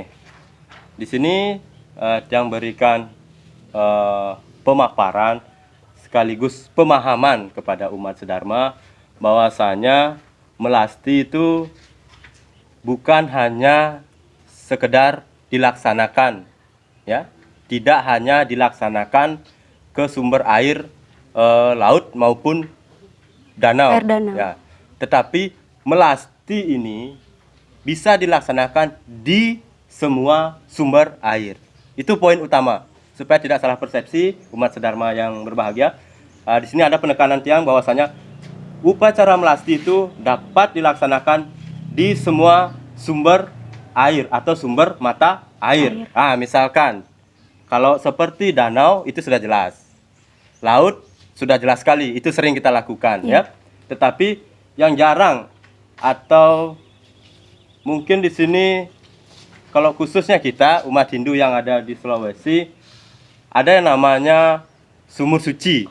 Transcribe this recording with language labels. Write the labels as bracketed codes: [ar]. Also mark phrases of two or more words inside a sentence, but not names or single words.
[id] Di sini yang berikan pemaparan sekaligus pemahaman kepada umat sedharma bahwasanya melasti itu bukan hanya sekedar dilaksanakan ya, tidak hanya dilaksanakan ke sumber air laut maupun danau, Air danau. ya, tetapi melasti ini bisa dilaksanakan di semua sumber air. Itu poin utama supaya tidak salah persepsi umat sedharma yang berbahagia. Di sini ada penekanan tiang bahwasanya upacara melasti itu dapat dilaksanakan di semua sumber air atau sumber mata air. Misalkan kalau seperti danau itu sudah jelas. Laut sudah jelas sekali, itu sering kita lakukan ya. Tetapi yang jarang atau mungkin di sini kalau khususnya kita umat Hindu yang ada di Sulawesi ada yang namanya sumur suci.